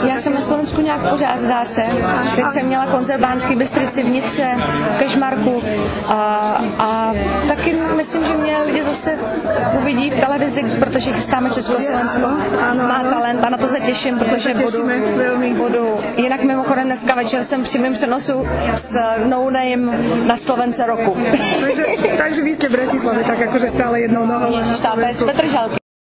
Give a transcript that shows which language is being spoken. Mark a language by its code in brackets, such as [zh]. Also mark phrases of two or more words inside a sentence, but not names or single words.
[cs] Já jsem na Slovensku nějak pořád, zdá se. Teď jsem měla koncert v Banské Bystrici, v Nitře, v Kežmarku a taky myslím, že mě lidi zase uvidí v televizi, protože chystáme Československo. Má talent a na to se těším, protože budu. Jinak mimochodem dneska večer jsem při přímém přenosu s No Name na Slovence roku. [sk] Takže vy ste v Bratislave, tak akože stále jednou nohou. [cs] Ježiš, táta je z Petržalky.